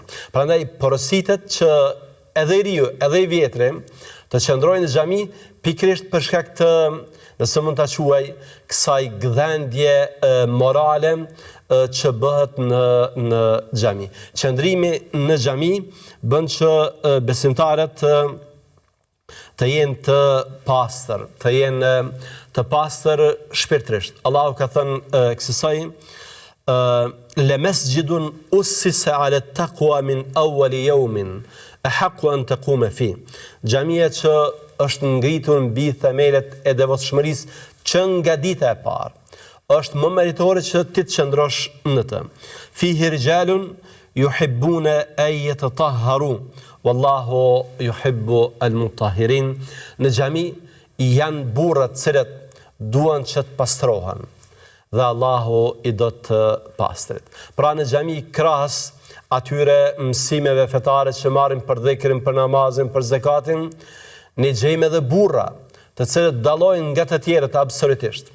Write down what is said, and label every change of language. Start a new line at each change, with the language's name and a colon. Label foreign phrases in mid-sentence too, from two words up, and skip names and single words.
Albanian: Prandaj porositet që edhe i riu, edhe i vjetri të qëndrojnë në xhami pikërisht për shkak të, nëse mund ta quaj, kësaj gdhendje morale që bëhet në xhami. Qëndrimi në xhami bën që besimtarët të jenë të pastër, të jenë të pastër shpirtërisht. Allahu ka thënë kësaj:
Arabic: لمسجد أسس على التقوى من أول يوم أحق أن تقوم فيه.
Albanian: Xhamia që është ngritur mbi themelet e devotshmërisë që nga dita e parë, është më meritore që ti të qëndrosh në të.
Arabic: فيه رجال يحبون أن يتطهروا والله يحب المطهرين.
Albanian: Në xhami janë burra të cilët duan që të pastrohen dhe Allahu i do të pastrit. Pra në xhami krahas atyre mësimeve fetare që marrin për dhikrin, për namazin, për zakatin, ne gjejmë edhe burra të cilët dallojnë nga të tjerët absolutisht.